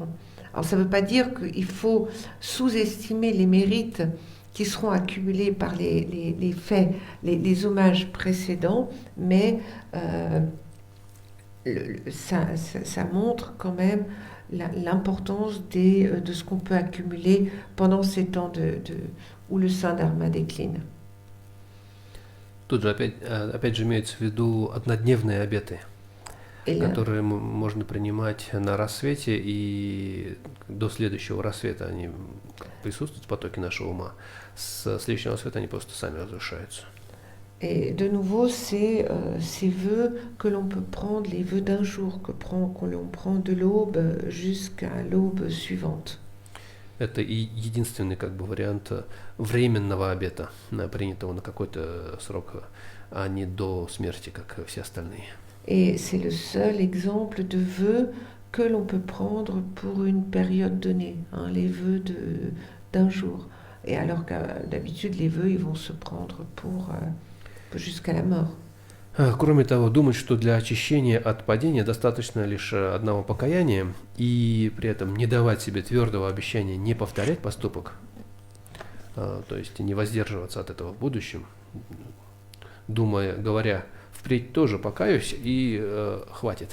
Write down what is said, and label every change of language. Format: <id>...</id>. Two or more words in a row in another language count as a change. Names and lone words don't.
<fr>Alors ça ne veut pas dire qu'il faut sous-estimer les mérites qui seront accumulés par les faits, les hommages précédents, mais ça montre quand même l'importance de ce qu'on peut accumuler pendant ces temps où le saint Dharma décline.</fr> <ru>Тут же опять же имеются в виду однодневные обеты, которые можно принимать на рассвете, и до следующего рассвета они присутствуют в потоке нашего ума. С следующего рассвета они просто сами разрушаются.</ru> <fr>Et de nouveau, c'est ces vœux que l'on peut prendre, les vœux d'un jour que l'on prend de l'aube jusqu'à l'aube suivante.</fr> <ru>Это и единственный как бы вариант временного обета, принятого на какой-то срок, а не до смерти, как все остальные.</ru> <fr>Et c'est le seul exemple de vœux que l'on peut prendre pour une période donnée, les vœux d'un jour. Et alors que d'habitude, les vœux, ils vont se prendre pour jusqu'à la mort.</fr> <ru>Кроме того, думать, что для очищения от падения достаточно лишь одного покаяния, и при этом не давать себе твердого обещания не повторять поступок, то есть не воздерживаться от этого в будущем, говоря, впредь тоже покаюсь и хватит.</ru>